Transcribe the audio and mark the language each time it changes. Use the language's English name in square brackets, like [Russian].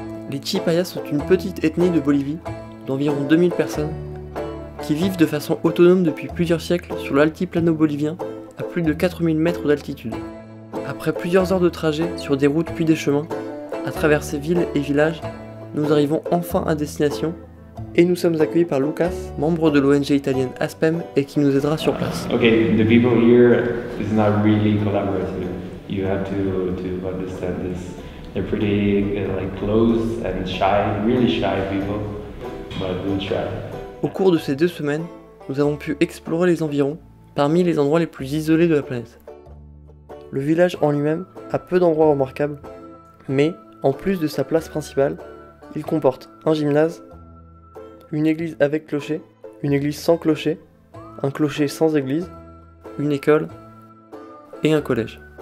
[French] Les Chipayas sont une petite ethnie de Bolivie, d'environ 2000 personnes, qui vivent de façon autonome depuis plusieurs siècles sur l'altiplano bolivien, à plus de 4000 mètres d'altitude. Après plusieurs heures de trajet sur des routes puis des chemins, à travers ces villes et villages, nous arrivons enfin à destination et nous sommes accueillis par Lucas, membre de l'ONG italienne Aspem et qui nous aidera sur place. [English] Okay, the people here is not really collaborative. You have to understand this. They're pretty like close and shy, really shy people, but we'll try. [French] Au cours de ces 2 semaines, nous avons pu explorer les environs, parmi les endroits les plus isolés de la planète. Le village en lui-même a peu d'endroits remarquables, mais en plus de sa place principale, il comporte un gymnase, une église avec clocher, une église sans clocher, un clocher sans église, une école et un collège.